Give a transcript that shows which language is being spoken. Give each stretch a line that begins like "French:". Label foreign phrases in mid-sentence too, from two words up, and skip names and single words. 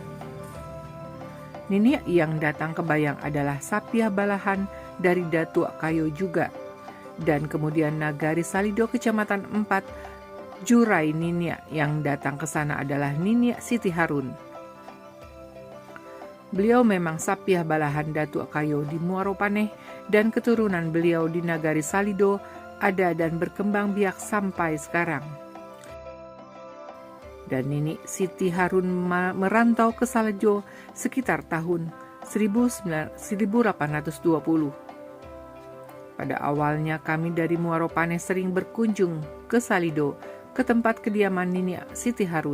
Indonesian: Niniak yang datang ke Bayang adalah Sapiah Balahan dari Datuk Kayo juga, dan kemudian Nagari Salido Kecamatan 4, Jurai Niniak yang datang ke sana adalah Niniak Siti Harun. Beliau memang Sapiah Balahan Datuk Kayo di Muaro Paneh, dan keturunan beliau di Nagari Salido ada dan berkembang biak sampai sekarang. Dan Nini Siti Harun merantau ke Salejo sekitar tahun 1820. Pada awalnya kami dari Muaro Paneh sering berkunjung ke Salido, ke tempat kediaman Nini Siti Harun.